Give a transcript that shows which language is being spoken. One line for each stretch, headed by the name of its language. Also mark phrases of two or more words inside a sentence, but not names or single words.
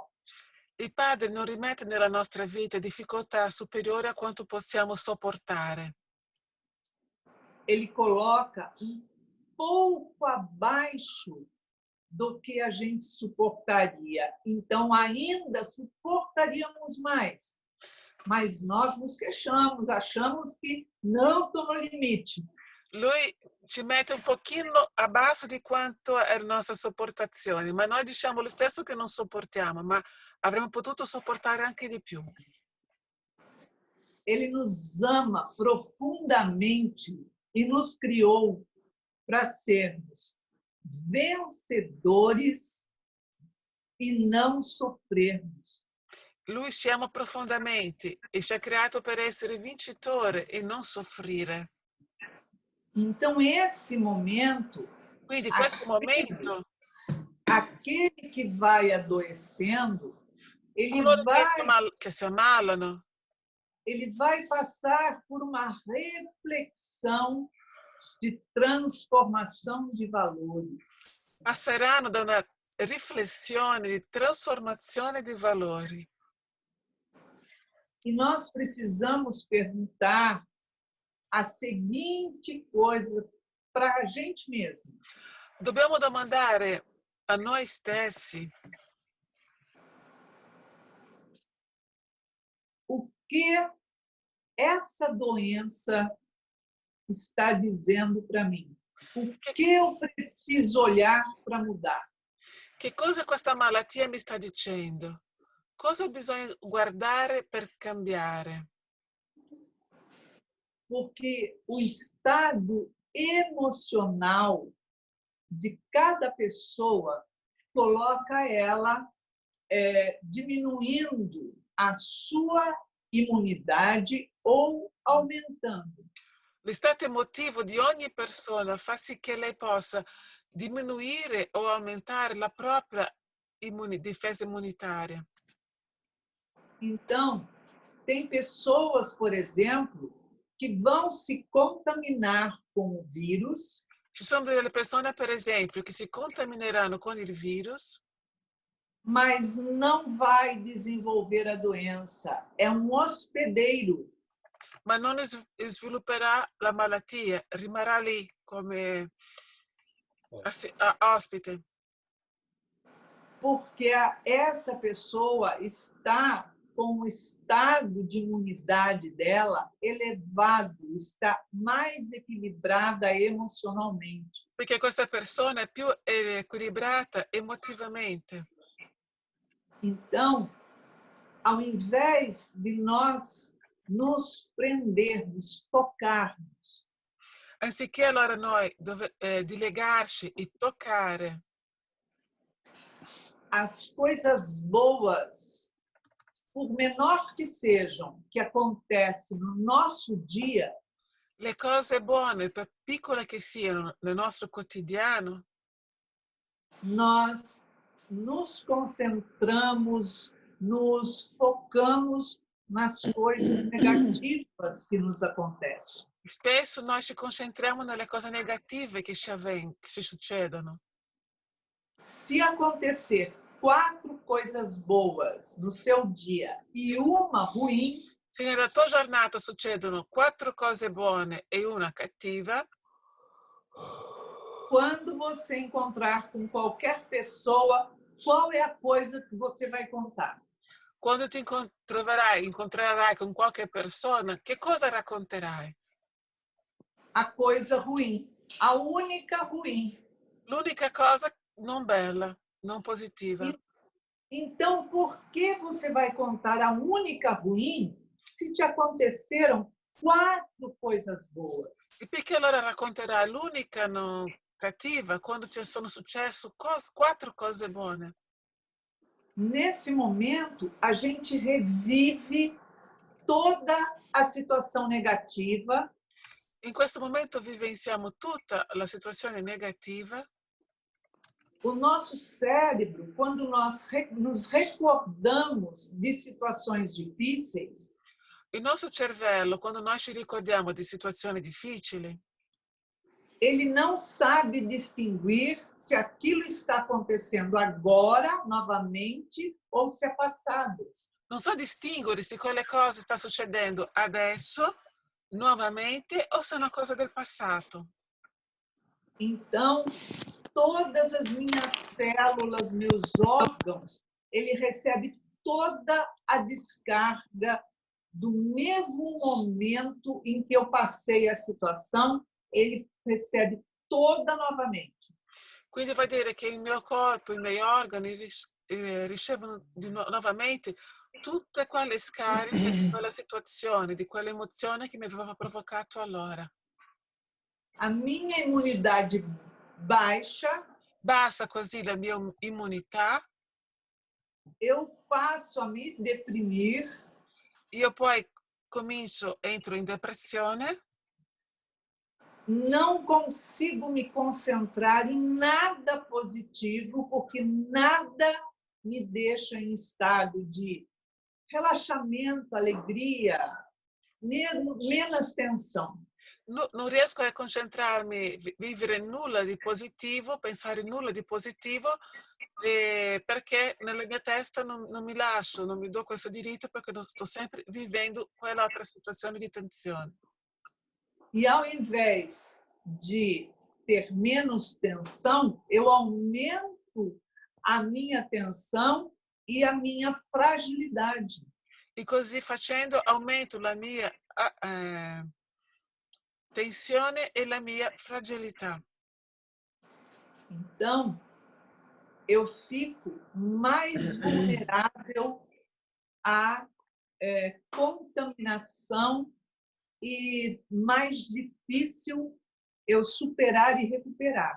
Italian: Il Padre non rimette nella nostra vita difficoltà superiori a quanto possiamo sopportare.
Portuguese: Ele coloca pouco abaixo do que a gente suportaria. Então, ainda suportaríamos mais. Mas nós nos queixamos, achamos que não estou no limite.
Italian: Lui ci mette un pochino abasso di quanto è la nostra sopportazione, ma noi diciamo lo stesso che non sopportiamo, ma avremmo potuto sopportare anche di più.
Portuguese: Ele nos ama profundamente e nos criou para sermos vencedores e não sofrermos.
Italian: Lui ci ama profondamente e ci ha creato per essere vincitore e non soffrire.
Portuguese: Então, esse momento,
Italian: Quindi questo momento,
Portuguese: aquele que vai adoecendo, ele
Italian: coloro
Portuguese: vai,
Italian: che si ammalano,
Portuguese: ele vai passar por uma reflexão de transformação de valores.
Italian: passeranno da una riflessione di trasformazione di valori.
Portuguese: E nós precisamos perguntar a seguinte coisa para a gente mesmo.
Italian: Dobbiamo domandare a noi stessi
Portuguese: O que essa doença está dizendo para mim? O que eu preciso olhar para mudar?
Italian: che cosa questa malattia mi sta dicendo, cosa bisogna guardare per cambiare.
Portuguese: Porque o estado emocional de cada pessoa coloca ela diminuindo a sua imunidade ou aumentando.
Italian: Lo stato emotivo di ogni persona fa sì che lei possa diminuire o aumentare la propria difesa immunitaria.
Portuguese: Então, tem pessoas, por exemplo, que vão se contaminar com o vírus.
Italian: Ci sono delle persone, per esempio, che si contamineranno con il virus,
Portuguese: mas não vai desenvolver a doença. É um hospedeiro.
Italian: ma non svilupperà la malattia, rimarrà lì come ospite.
Portuguese: Porque essa pessoa está com o estado de imunidade dela elevado, está mais equilibrada emocionalmente.
Italian: Perché questa persona è più equilibrata emotivamente.
Portuguese: Então, ao invés de nós nos prendermos, tocarmos,
Italian: Anziché allora noi di legarci e toccare
Portuguese: as coisas boas, por menor que sejam, que acontecem no nosso dia,
Italian: Le cose buone, per piccole che siano, nel nostro quotidiano,
Portuguese: nós nos concentramos, nos focamos nas coisas negativas que nos acontecem.
Italian: spesso noi ci concentriamo nelle cose negative che ci succedono.
Portuguese: Se acontecer 4 coisas boas no seu dia e uma ruim,
Italian: Se nella tua giornata succedono 4 cose buone e una cattiva,
Portuguese: quando você encontrar com qualquer pessoa, qual é a coisa que você vai contar?
Italian: quando ti incontrerai con qualche persona, che cosa racconterai?
Portuguese: A coisa ruim, a única ruim.
Italian: L'unica cosa non bella, non positiva.
Portuguese: Então, por que você vai contar a única ruim se te aconteceram 4 coisas boas?
Italian: E perché allora racconterai l'unica non cattiva quando ti sono successe 4 cose buone?
Portuguese: Nesse momento, a gente revive toda a situação negativa.
Italian: In questo momento vivenziamo tutta la situazione negativa.
Portuguese: O nosso cérebro, quando nós nos recordamos de situações difíceis,
Italian: Il nostro cervello, quando noi ci ricordiamo di situazioni difficili,
Portuguese: ele não sabe distinguir se aquilo está acontecendo agora, novamente, ou se é passado.
Italian: non sa distinguere se quelle cose sta succedendo adesso, nuovamente, o se è una cosa del passato.
Portuguese: Então, todas as minhas células, meus órgãos, ele recebe toda a descarga do mesmo momento em que eu passei a situação, ele recebe toda novamente.
Italian: Quindi vuol dire che il mio corpo, i miei organi ricevono nuovamente tutte quelle scariche di quella situazione, di quell'emozione che mi aveva provocato allora.
Portuguese: A minha imunidade baixa,
Italian: Basta così la mia immunità,
Portuguese: eu passo a me deprimir,
Italian: io poi entro in depressione,
Portuguese: não consigo me concentrar em nada positivo, porque nada me deixa em estado de relaxamento, alegria, menos tensão.
Italian: non riesco a concentrarmi, vivere nulla di positivo, pensare nulla di positivo, perché nella mia testa non mi lascio, non mi do questo diritto perché non sto sempre vivendo quell'altra situazione di tensione.
Portuguese: E ao invés de ter menos tensão, eu aumento a minha tensão e a minha fragilidade.
Italian: E così facendo aumento la mia tensione e la mia fragilità.
Portuguese: Então, eu fico mais vulnerável à contaminação e mais difícil eu superar e recuperar.